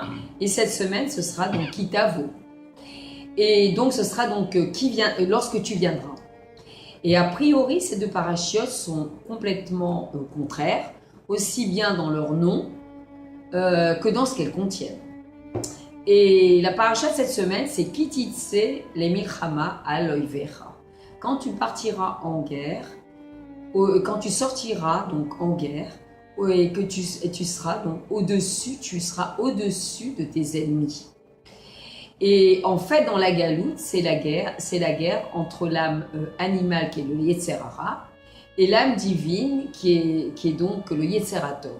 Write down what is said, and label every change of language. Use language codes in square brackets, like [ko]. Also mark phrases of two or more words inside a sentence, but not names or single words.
[fr] Et cette semaine, ce sera donc Kitavo. Et donc, ce sera donc lorsque tu viendras. Et a priori, ces deux parachiotes sont complètement contraires, aussi bien dans leur nom que dans ce qu'elles contiennent. Et la paracha de cette semaine, c'est [he] כי תצא למלחמה על אויביך. [fr] Quand tu partiras en guerre, quand tu sortiras donc en guerre, et que tu seras donc au-dessus, tu seras au-dessus de tes ennemis. Et en fait, dans la galoute, c'est la guerre entre l'âme animale qui est le [he] יצר הרע [fr] et l'âme divine qui est donc le [he] יצר הטוב.